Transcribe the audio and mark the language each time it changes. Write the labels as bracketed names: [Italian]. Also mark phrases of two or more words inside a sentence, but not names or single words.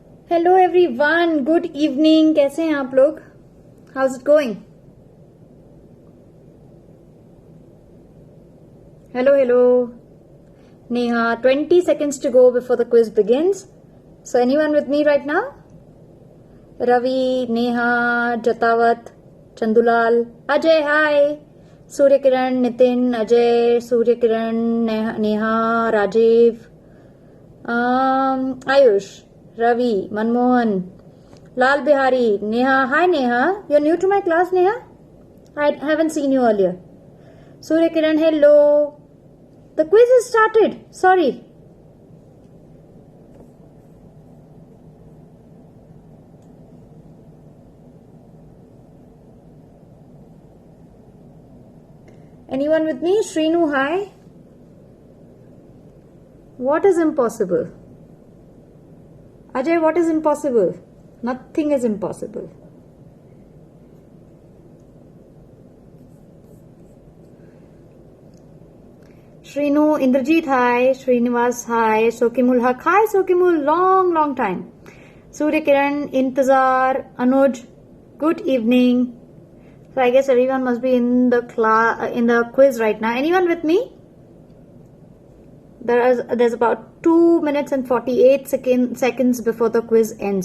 [English] Hello everyone, good evening. [Hindi] कैसे हैं आप लोग? [English] How's it going? Hello hello Neha, 20 seconds to go before the quiz begins. So anyone with me right now? Ravi, Neha, Jatawat, Chandulal, Ajay, hi. Surya Kiran, Nitin, Ajay, Surya Kiran, Neha, Rajiv, Ayush, Ravi, Manmohan, Lal Bihari, Neha. Hi Neha, you're new to my class, Neha? I haven't seen you earlier. Surya Kiran, hello. The quiz has started. Sorry. Anyone with me? Shrinu, hi. What is impossible? Ajay, what is impossible? Nothing is impossible. Shrinu, Indrajit, hi. Srinivas, hi. Sokimul Haq, hi. Sokimul, long time. Surya Kiran, Intezar, Anuj, good evening. So I guess everyone must be in the quiz right now. Anyone with me? There's about 2 minutes and 48 seconds before the quiz ends.